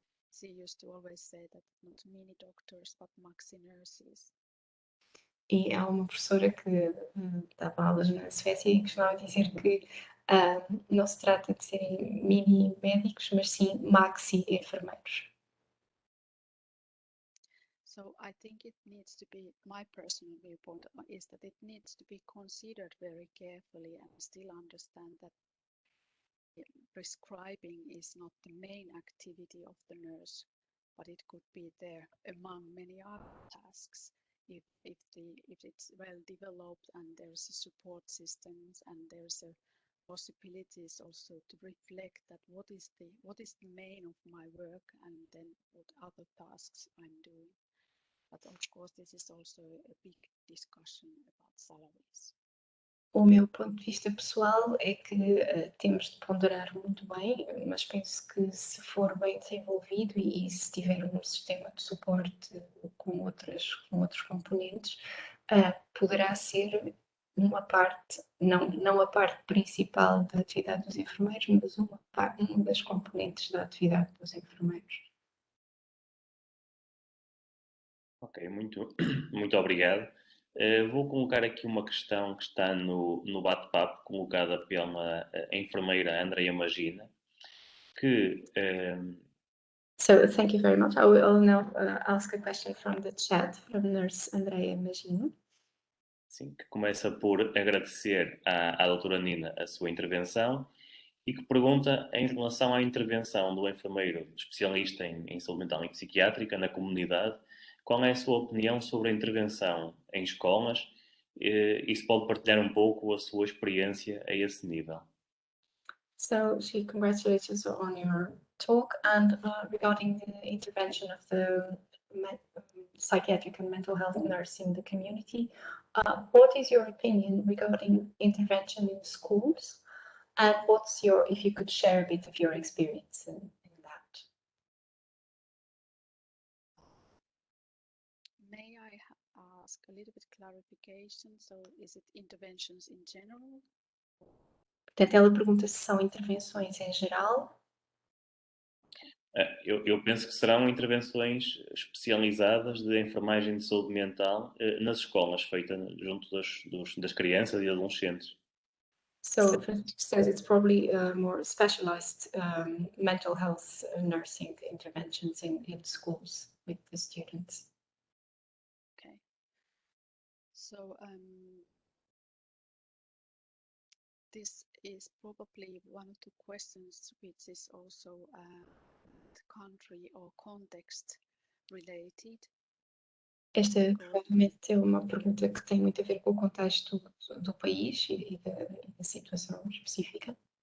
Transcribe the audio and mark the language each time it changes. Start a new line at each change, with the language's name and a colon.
English: she used to always say that not many doctors, but maxi nurses.
Portuguese: E há uma professora que dava aulas na Suécia e costumava dizer que não se trata de serem mini médicos, mas sim maxi enfermeiros.
English: So I think it needs to be, my personal viewpoint is that it needs to be considered very carefully and still understand that prescribing is not the main activity of the nurse, but it could be there among many other tasks if it's well developed and there's a support systems and there's a possibilities also to reflect that what is the main of my work and then what other tasks I'm doing. But of course, this is also a big discussion about salaries.
Portuguese: O meu ponto de vista pessoal é que temos de ponderar muito bem, mas penso que se for bem desenvolvido e se tiver um sistema de suporte com outros componentes, poderá ser uma parte, não a parte principal da atividade dos enfermeiros, mas uma das componentes da atividade dos enfermeiros. Ok, muito obrigado. Vou colocar aqui uma questão que está no bate-papo, colocada pela enfermeira Andrea Magina, que...
English: So thank you very much. I will now ask a question from the chat from nurse Andrea Magina.
Portuguese: Sim, que começa por agradecer à doutora Nina a sua intervenção e que pergunta em relação à intervenção do enfermeiro especialista em saúde mental e psiquiátrica na comunidade, qual é a sua opinião sobre a intervenção em escolas e se pode partilhar um pouco a sua experiência a esse nível.
English: So she congratulates you on your talk and regarding the intervention of the psychiatric and mental health nurse in the community. What is your opinion regarding intervention in schools? And if you could share a bit of your experience in that? May I ask a little bit clarification? So is it interventions in general?
Portuguese: Portanto, ela pergunta se são intervenções em geral. Eu penso que serão intervenções especializadas de enfermagem de saúde mental nas escolas, feitas junto das crianças e adolescentes.
English: So says it's probably more specialized mental health nursing interventions in schools with the students. Okay. So this is probably one of the questions which is also country or context related.
Portuguese: Esta provavelmente é uma pergunta que tem muito a ver com o contexto do país e da situação específica.